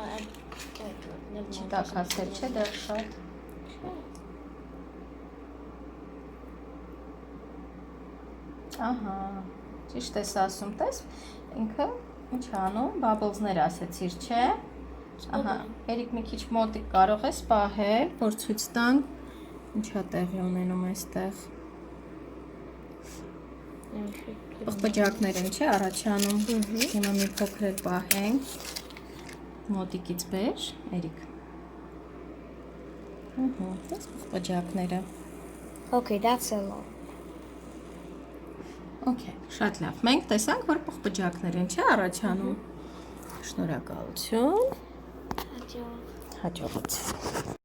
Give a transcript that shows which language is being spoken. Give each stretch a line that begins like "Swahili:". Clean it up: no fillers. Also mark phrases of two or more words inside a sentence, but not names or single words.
Armenian: Չի տաքացել, չէ՞ դեռ շատ։ Ահա, ճիշտ ես ասում, տես, ինքը ինչ անում, բաբլզներ ասեցիր, չէ։ Ահա, Երիկ մի քիչ մոտիկ կարող ես պահել, որ ցույց տանք ինչ է տեղի ունենում այստեղ։ Պղպջակներ են, չէ, առաջանում։ Հիմա մի փոքր էլ պահենք։ Մոտիկից բեր, Երիկ։ Այս պղպջակները։
English: Okay, that's a lot.
Armenian: Okay, շատ լավ։ Մենք տեսանք, որ պղպջակներ են, չէ, առաջանում։ Շնորհակալություն։ Հաջող։ Հաջողություն։